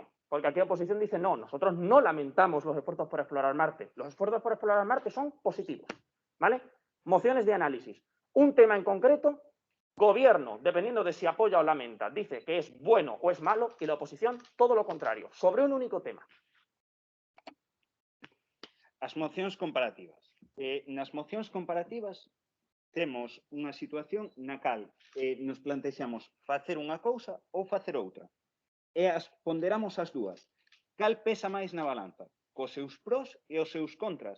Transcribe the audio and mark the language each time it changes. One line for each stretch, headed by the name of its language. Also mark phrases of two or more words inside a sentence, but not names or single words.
Spanish: Porque aquí oposición dice, no, nosotros no lamentamos los esfuerzos por explorar Marte. Los esfuerzos por explorar Marte son positivos. ¿Vale? Mociones de análisis. Un tema en concreto, gobierno, dependiendo de si apoya o lamenta, dice que es bueno o es malo, y la oposición todo lo contrario, sobre un único tema.
Galician: As mocións comparativas. Nas mocións comparativas temos unha situación na cal nos plantexamos facer unha cousa ou facer outra. E as ponderamos as dúas. Cal pesa máis na balanza? Cos seus pros e os seus contras.